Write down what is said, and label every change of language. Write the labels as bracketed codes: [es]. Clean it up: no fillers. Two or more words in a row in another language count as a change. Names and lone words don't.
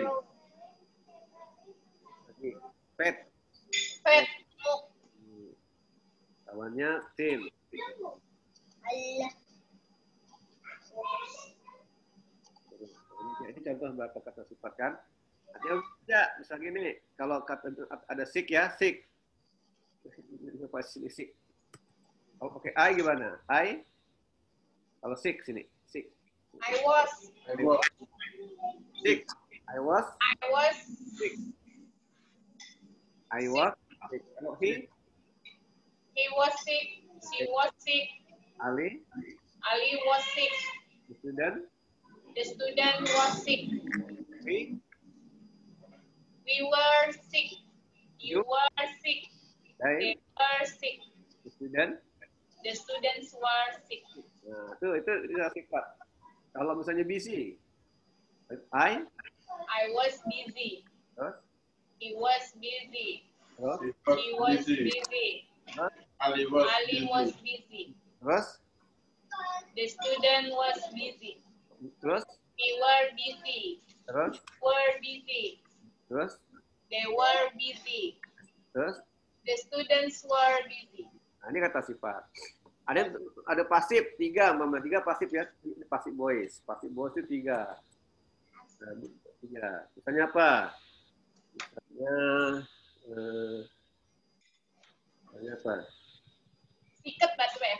[id] Lagi pet. Sad. Sin. Ini contoh beberapa kata sifat kan. Artinya tidak, misalnya gini, kalau kata ada sick ya, sick. Sick. Kalau pakai I gimana? I? Kalau sick sini, sick. [en] I was Sick. I was sick. I was sick. Kalau He was sick. She was sick. Ali Was sick. the student, The student was sick. we We were sick. You were sick. they, They were sick. the student. The students were sick. [id] Nah, itu sifat. Kalau misalnya busy, I [en] was busy. [id] terus [en] He was busy. [id] terus [en] He was busy. [id] terus Ali [en] Ali was busy. [id] terus [en] The student was busy. [id] terus [en] We were busy. [id] terus [en] Were busy. [id] terus [en] They were busy. [id] terus. [en] The students were busy. [id] Nah, ini kata sifat. Ada pasif 3, mama 3 pasif ya, pasif voice. Pasif voice itu 3. Nah, 3. Misalnya apa? Misalnya apa? Sikat batu ya?